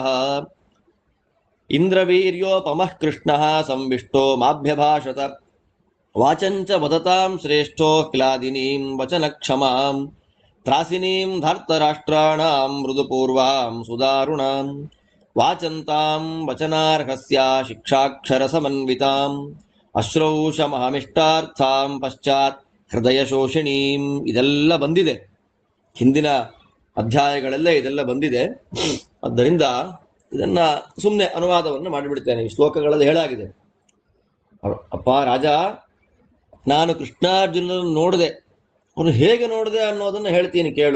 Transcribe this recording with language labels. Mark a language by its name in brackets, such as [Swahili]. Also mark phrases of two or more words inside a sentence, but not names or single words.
[Sanskrit] ಇಂದ್ರವೀರ್ಯೋಪಮಃ ಕೃಷ್ಣಃ ಸಂವಿಷ್ಟೋ ಮಾಭ್ಯಭಾಷತ ವಾಚಂಚ ವದತಾಂ ಶ್ರೇಷ್ಠೋ ಕ್ಲಾದಿನೀಂ ವಚನಕ್ಷಮಾಂ ತ್ರಾಸಿನೀಂ ಧಾರ್ತರಾಷ್ಟ್ರಾಣಾಂ ಮೃದುಪೂರ್ವಾಂ ಸುದಾರುಣಾಂ ವಾಚಂತಾಂ ವಚನಾರ್ಹಸ್ಯ ಶಿಕ್ಷಾಕ್ಷರ ಸಮನ್ವಿತಾಂ ಅಶ್ರೌಷಮಹಮಿಷ್ಟಾರ್ಥಾಂ ಪಶ್ಚಾತ್ ಹೃದಯ ಶೋಷಿಣೀಂ. [Kannada] ಇದೆಲ್ಲ ಬಂದಿದೆ, ಹಿಂದಿನ ಅಧ್ಯಾಯಗಳೆಲ್ಲ ಇದೆಲ್ಲ ಬಂದಿದೆ. ಆದ್ದರಿಂದ ಇದನ್ನ ಸುಮ್ಮನೆ ಅನುವಾದವನ್ನು ಮಾಡಿಬಿಡ್ತೇನೆ. ಈ ಶ್ಲೋಕಗಳಲ್ಲಿ ಹೇಳಾಗಿದೆ. ಅಪ್ಪ ರಾಜ, ನಾನು ಕೃಷ್ಣಾರ್ಜುನರನ್ನು ನೋಡಿದೆ, ಅವನು ಹೇಗೆ ನೋಡಿದೆ ಅನ್ನೋದನ್ನು ಹೇಳ್ತೀನಿ ಕೇಳು.